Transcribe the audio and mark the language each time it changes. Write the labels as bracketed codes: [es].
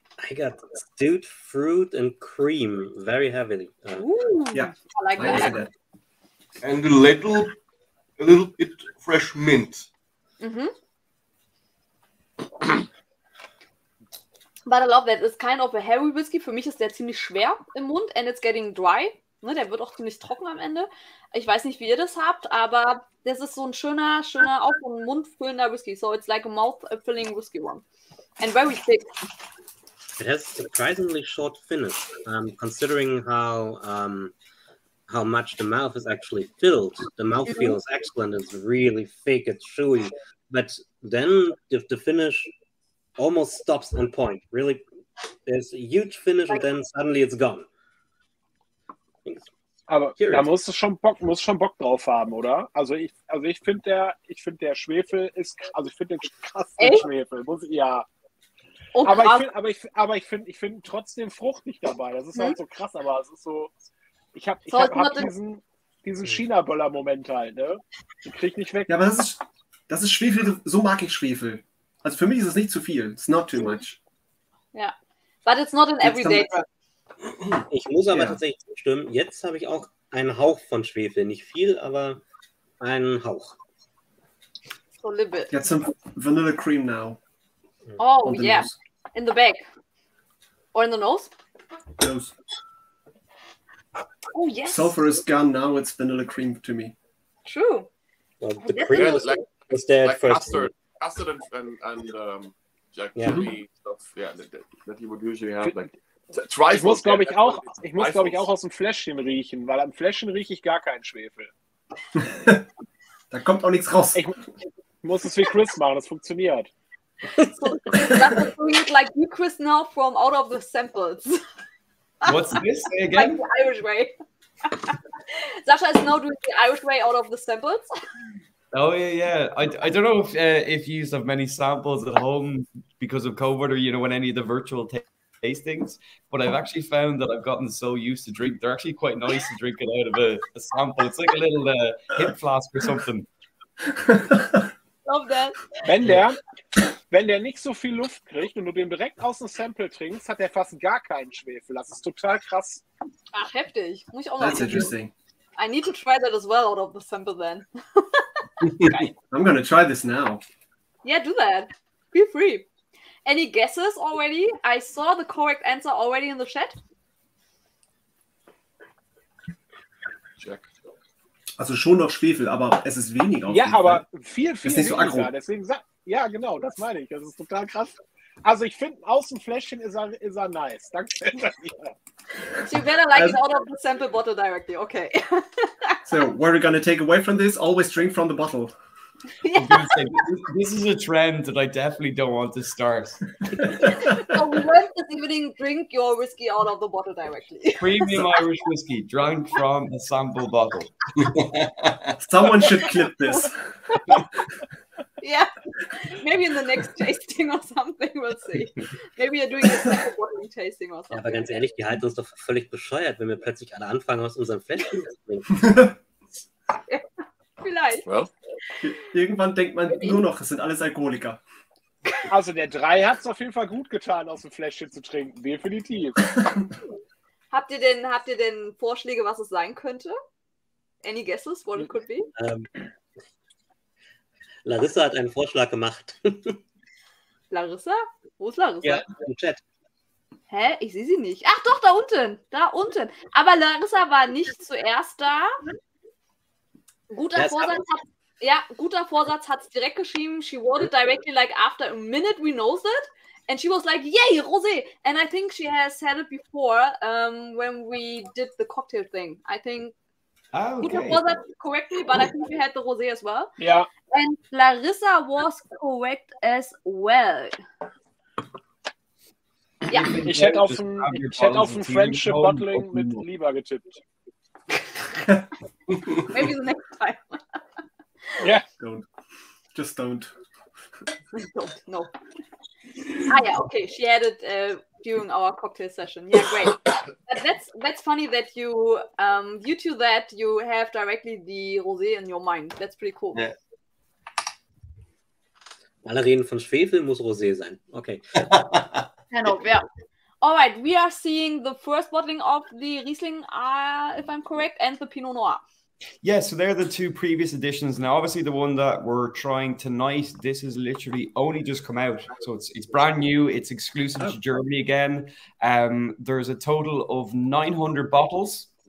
[en] I got stewed fruit and cream very heavily. Yeah, I like that. And a little bit fresh mint. But I love that. It's kind of a heavy whiskey. [de] Für mich ist der ziemlich schwer im Mund, [en] and it's getting dry. [de] Ne, der wird auch ziemlich trocken am Ende. Ich weiß nicht, wie ihr das habt, aber das ist so ein schöner, auch so ein mundfüllender Whisky. [en] So it's like a mouth-filling whiskey one. And very thick. It has surprisingly short finish, considering how much the mouth is actually filled. The mouthfeel is excellent. It's really thick, it's chewy. But then the finish almost stops on point. Really, there's a huge finish and then suddenly it's gone. [de] Aber da musst du schon Bock drauf haben, oder? Also ich finde der Schwefel ist, also ich finde den krass, den Schwefel. Oh, aber ich finde trotzdem fruchtig dabei. Das ist halt so krass, aber es ist so, ich hab diesen China-Böller-Moment halt, ne? Den krieg ich nicht weg. Ja, aber das ist Schwefel, so mag ich Schwefel. Also für mich ist es nicht zu viel. [en] It's not too much. Ja, but it's not an everyday. [de] Ich muss aber tatsächlich zustimmen, jetzt habe ich auch einen Hauch von Schwefel. Nicht viel, aber einen Hauch. [en] So a little bit. Get some vanilla cream now. Oh, yeah. Nose. In the back. Or in the nose? Nose. Oh, yes. Sulfur is gone now, it's vanilla cream to me. True. Well, the cream was there like first. Custard and jelly stuff, that you would usually have. Like, [de] ich muss, glaube ich, auch aus dem Fläschchen riechen, weil am Fläschchen rieche ich gar keinen Schwefel. Da kommt auch nichts raus. Ich muss es wie Chris machen, das funktioniert. [en] So that's doing it like you, Chris, now from out of the samples. What's this again? Like the Irish way. Sasha is now doing the Irish way out of the samples. Oh yeah. I don't know if you have many samples at home because of COVID, or when any of the virtual tastings, but I've actually found that I've gotten so used to drink. They're actually quite nice to drink it out of a sample. It's like a little hip flask or something. Love that. [de] Wenn der nicht so viel Luft kriegt und du den direkt aus dem Sample trinkst, hat der fast gar keinen Schwefel. Das ist total krass. Ach, heftig. Muss ich auch noch. [en] That's interesting. I need to try that as well out of the sample then. I'm gonna try this now. Yeah, do that. Feel free. Any guesses already? I saw the correct answer already in the chat. Check. [de] Also schon noch Schwefel, aber es ist weniger. Ja, aber viel ist nicht so weniger. aggro. Deswegen ja, genau, das meine ich. Das ist total krass. Also ich finde, aus dem Fläschchen ist er nice. Danke. [en] So you better like it out of the sample bottle directly. Okay. So what we're gonna take away from this? Always drink from the bottle. I was gonna say, this is a trend that I definitely don't want to start. So we went this evening, drink your whiskey out of the bottle directly. Premium Irish whiskey, drunk from a sample bottle. Someone should clip this. Yeah, maybe in the next tasting or something, we'll see. Maybe you're doing a sample bottling tasting or something. [de] Ja, aber ganz ehrlich, die halten uns doch völlig bescheuert, wenn wir plötzlich alle anfangen, aus unserem Fläschchen zu trinken. Ja, vielleicht. [en] Well, [de] Irgendwann denkt man nur noch, es sind alles Alkoholiker. Also der 3 hat es auf jeden Fall gut getan, aus dem Fläschchen zu trinken. Definitiv. Habt ihr denn Vorschläge, was es sein könnte? [en] Any guesses what it could be? [de] Larissa hat einen Vorschlag gemacht. Larissa? Wo ist Larissa? Ja, im Chat. Hä? Ich sehe sie nicht. Ach doch, da unten. Da unten. Aber Larissa war nicht zuerst da. Guter Vorsatz hat es direkt geschrieben. [en] She wrote it directly like after a minute we knows it. And she was like, yay, rosé. And I think she has said it before when we did the cocktail thing. I think Guter Vorsatz correctly, but I think we had the rosé as well. [de] Ja. [en] And Larissa was correct as well. [de] Ja. Ich hätte auf ein Friendship Bottling mit Lieber getippt. [en] Maybe the next time. Yeah. Don't. Just don't. Don't, no. Yeah, okay. She had it during our cocktail session. Yeah, great. That's funny that you due to that you have directly the rosé in your mind. That's pretty cool. Yeah. [de] Alle reden von Schwefel, muss Rosé sein. [en] Okay. Kind of, yeah. All right, we are seeing the first bottling of the Riesling, if I'm correct, and the Pinot Noir. Yeah, so they're the two previous editions. Now, obviously, the one that we're trying tonight, this has literally only just come out. So it's brand new. It's exclusive to Germany again. There's a total of 900 bottles.